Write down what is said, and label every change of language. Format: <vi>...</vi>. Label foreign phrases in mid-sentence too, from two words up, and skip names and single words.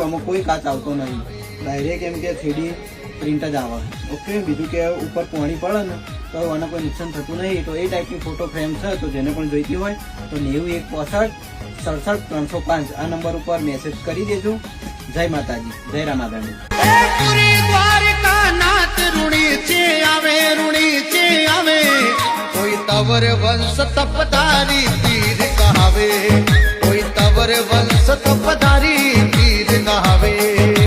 <gu>આમાં કોઈ કાચ આવતો નહીં, ડાયરેક્ટ એમ કે 3D પ્રિન્ટ જ આવે। ઓકે, બીજું કે ઉપર પાણી પડે ને તો આને કોઈ નુકસાન થતું નહીં। તો એ ટાઈપની ફોટો ફ્રેમ છે, તો જેને પણ જોઈતી હોય તો 91 65 67 305 આ નંબર ઉપર મેસેજ કરી દેજો। જય માતાજી, જય રામાધણી।</gu> <raj>कोई तवर वंश तपधारी पीर कहावे, कोई तवर वंश तपधारी पीर कहावे।</raj>